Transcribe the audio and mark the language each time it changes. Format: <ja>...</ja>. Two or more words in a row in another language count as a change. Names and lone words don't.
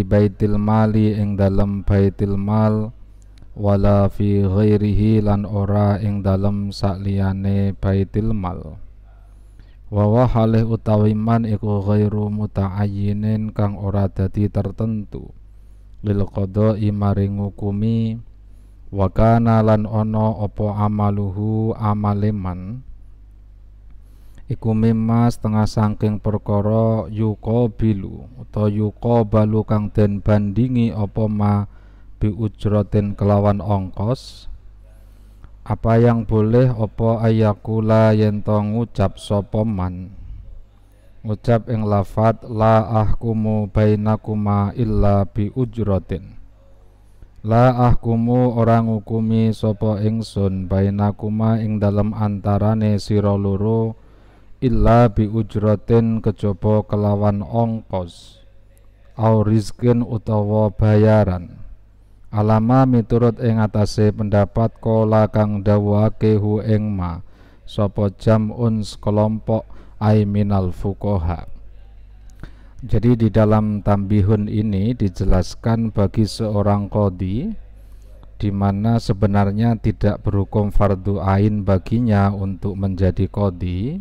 <ar>بيت المال</ar> <jv>ing dalem</jv> <ar>بيت المال ولا في غيره</ar> <jv>lan ora ing dalem sakliyane baitil mal wa halih utawi man iku</jv> <ar>غير متعين</ar> <jv>kang ora dadi tertentu</jv> <ar>للقضاء</ar> <jv>maring ngukumi</jv> <ar>وكان</ar> <jv>lan ono opo amaluhu amaleman iku mimma setengah saking perkara yuqabilu utawa yuqabalu kang den bandingi opo</jv> <ar>ما بأجرة</ar> <jv>kelawan ongkos. Apa yang boleh opo ayakula yen to ngucap sapa man ngucap ing lafat</jv> <ar>لا أحكم بينكما إلا بأجرة. لا أحكم</ar> <jv>orang ngukumi sapa ingsun bainakuma ing dalem antarane sira loro</jv> <ar>إلا بأجرة</ar> <jv>kejaba kelawan ongkos</jv> <ar>أو رزق</ar> <jv>utawa bayaran alama miturut ing atase pendapat kala kang dawuhake hu ing ma sapa jam'un sekelompok</jv> <ar>أي من الفقهاء.</ar> <id>Jadi di dalam tambihun ini dijelaskan bagi seorang qadhi di mana sebenarnya tidak berhukum fardu ain baginya untuk menjadi qadhi.</id>